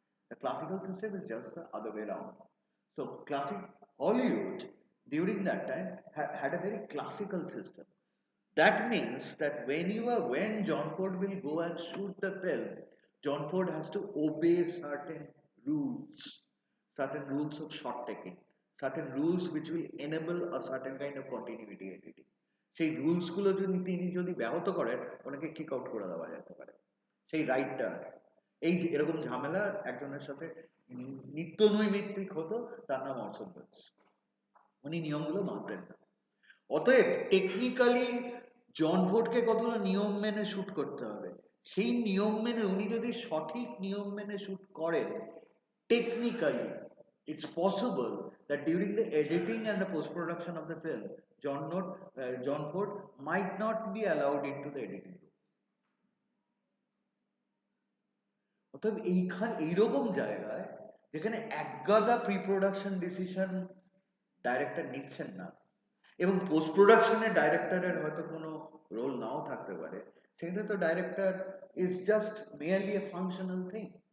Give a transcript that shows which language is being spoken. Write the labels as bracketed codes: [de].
[en] The classical system is just the other way around. So classic Hollywood during that time had a very classical system. That means that when John Ford will go and shoot the film, John Ford has to obey certain rules of shot taking, certain rules which will enable a certain kind of continuity editing. [bn] সেই রুলসগুলো তিনি যদি ব্যাহত করেন, ওনাকে kick out করে দেওয়া যেতে পারে। সেই রাইটটা এই যে এরকম ঝামেলা একজনের সাথে নিত্য নৈমিত্তিক হতো, তার নাম অর্সন ওয়েলস। উনি নিয়মগুলো মানতেন না। অতএব টেকনিক্যালি জন ফোর্ডকে কতগুলো নিয়ম মেনে শুট করতে হবে, সেই নিয়ম মেনে উনি যদি সঠিক নিয়ম মেনে শুট করেন, technically [en] it's possible that during the editing and the post-production of the film, John Ford might not be allowed into the editing room. [bn] অতএব এইরকম জায়গায় যেখানে একগাদা প্রি প্রোডাকশন ডিসিশন ডাইরেক্টর নিচ্ছেন না, এবং পোস্ট প্রোডাকশনে ডাইরেক্টরের হয়তো কোনো রোল নাও থাকতে পারে, সেখানে তো [en] Director is just merely a functional thing.